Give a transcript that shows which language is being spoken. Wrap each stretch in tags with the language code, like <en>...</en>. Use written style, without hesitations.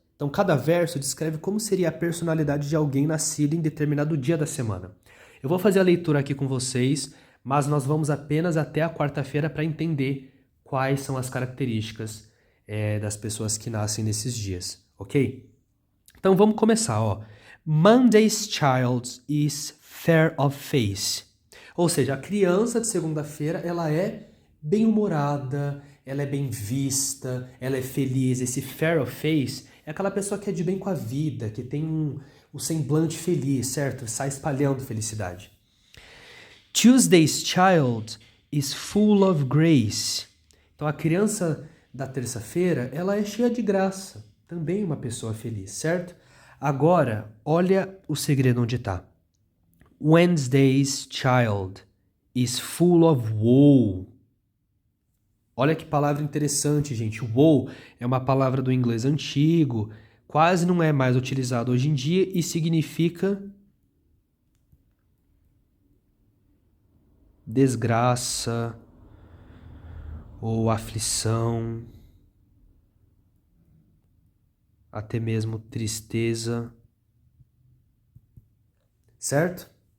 <pt>Então, cada verso descreve como seria a personalidade de alguém nascido em determinado dia da semana. Eu vou fazer a leitura aqui com vocês, mas nós vamos apenas até a quarta-feira para entender quais são as características das pessoas que nascem nesses dias, ok? Então, vamos começar, ó.</pt> <en>Monday's child is fair of face.</en> <pt>Ou seja, a criança de segunda-feira, ela é bem-humorada, ela é bem vista, ela é feliz. Esse</pt> <en>fair of face</en> <pt>é aquela pessoa que é de bem com a vida, que tem um semblante feliz, certo? Sai espalhando felicidade.</pt> <en>Tuesday's child is full of grace.</en> <pt>Então, a criança da terça-feira, ela é cheia de graça. Também uma pessoa feliz, certo? Agora, olha o segredo onde está.</pt> <en>Wednesday's child is full of woe.</en> <pt>Olha que palavra interessante, gente. Woe é uma palavra do inglês antigo, quase não é mais utilizado hoje em dia e significa desgraça ou aflição, até mesmo tristeza, certo?</pt>